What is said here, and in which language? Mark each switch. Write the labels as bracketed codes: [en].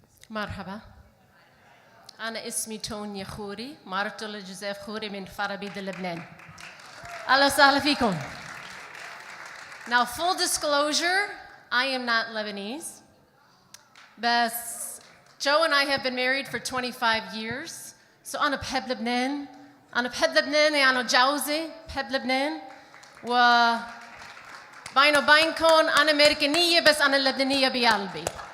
[ar] مرحبا أنا اسمي تونيا خوري مارتولا جوزيف خوري من فرابيد لبنان أهلا وسهلا فيكم. [en] Now full disclosure, I am not Lebanese. But Joe and I have been married for 25 years. So [ar] أنا بحب لبنان. أنا بحب لبنان يعني جوزي بحب لبنان. و بيني وبينكم أنا أمريكانية بس أنا لبنانية بقلبي.